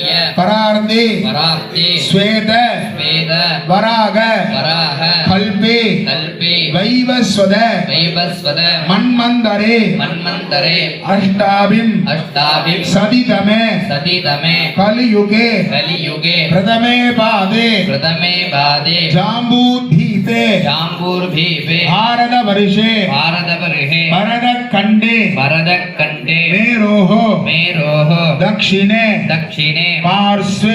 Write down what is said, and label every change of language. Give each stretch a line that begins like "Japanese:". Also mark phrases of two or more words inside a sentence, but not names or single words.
Sanskrit: பரார்த்தே பரார்த்தே ஸ்வேத வேத வராக வராக கல்பே கல்பே வைவஸ்வத வைவஸ்வத மன்மந்தரே மன்வந்தரே அஷ்டாபிம் அஷ்டாபிம் சதிதமே சதிதமே கலியுगे कलियुगे प्रथमे पादे प्रथमे पादे जाम्बूद्वीपे जाम्बूर्भीपे भारतवर्षे भारतवर्षे भरतखण्डे भरतखण्डे मेरोः दक्षिणे दक्षिणे पार्श्वे